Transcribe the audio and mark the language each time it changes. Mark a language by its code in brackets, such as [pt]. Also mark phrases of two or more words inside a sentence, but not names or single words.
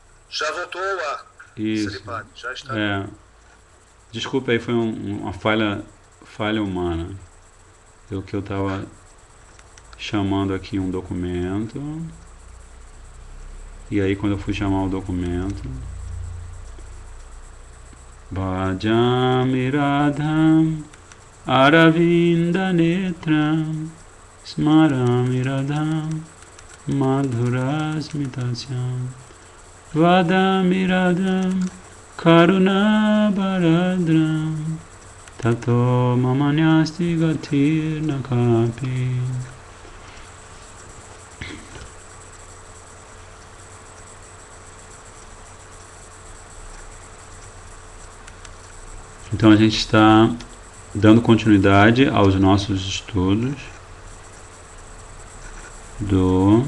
[pt] Já voltou ao ar, Isso. Sripad, já está no ar. É, desculpa aí, foi uma falha humana. Eu que eu estava chamando aqui um documento, e aí quando eu fui chamar o documento, [sa] भजामि राधाम् अरविन्द नेत्रम् स्मरामि राधाम् मधुरस्मितास्यम् वदामि राधाम् करुणा बरद्रम् ततो ममान्यास्ति गतिर् नकापि. [pt] Então a gente está dando continuidade aos nossos estudos do...